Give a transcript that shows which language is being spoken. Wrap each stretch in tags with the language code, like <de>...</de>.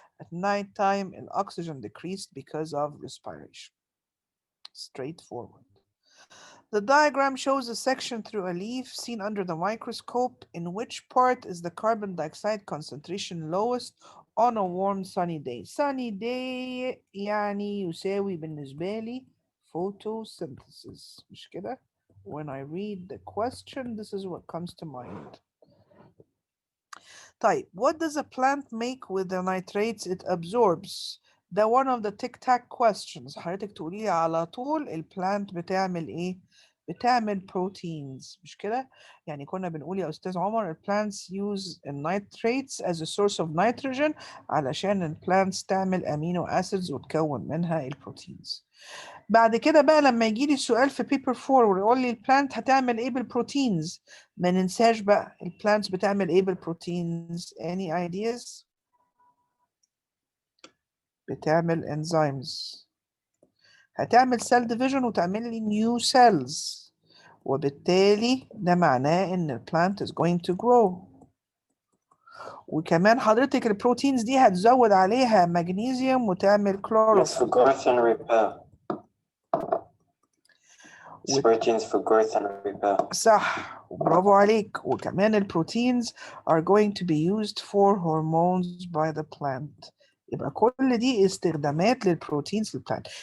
<en>At night time الأكسجين decreased because of respiration. Straightforward. The diagram shows a section through a leaf seen under the microscope. In which part is the carbon dioxide concentration lowest on a warm sunny day? Sunny day</en> <ar>يعني يساوي بالنسبة لي photosynthesis. مش كده؟</ar> <en>When I read the question, this is what comes to mind. طيب, what does a plant make with the nitrates it absorbs? ده one of the tic-tac questions.</en> <ar>حضرتك تقولي لي على طول البلانت بتعمل ايه؟ بتعمل proteins. مش كده؟ يعني كنا بنقول يا أستاذ عمر</ar> <en>plants use nitrates as a source of nitrogen</en> <ar>علشان plants تعمل amino acids وتكون منها البروتينز. بعد كده بقى لما يجي لي السؤال في بيبر 4 ويقول لي البلانت هتعمل ايه بالبروتينز، ما ننساش بقى البلانتس بتعمل ايه بالبروتينز.</ar> <en>any ideas؟</en> <ar>بتعمل</ar> <en>enzymes.</en> <ar>هتعمل cell division وتعمل لي</ar> <en>new cells،</en> <ar>وبالتالي ده معناه ان البلانت</ar> <en>is going to grow.</en> <ar>وكمان حضرتك البروتينز دي هتزود عليها مغنيسيوم وتعمل</ar> <en>Miss, for</en> <ar>كلوروفيل.</ar> <en>growth and repair. It's proteins for growth and repair.</en> <ar>صح، برافو عليك. وكمان البروتينز</ar> <en>are going to be used for hormones by the plant.</en> <ar>يبقى كل دي استخدامات للبروتينز للبلانت.</ar>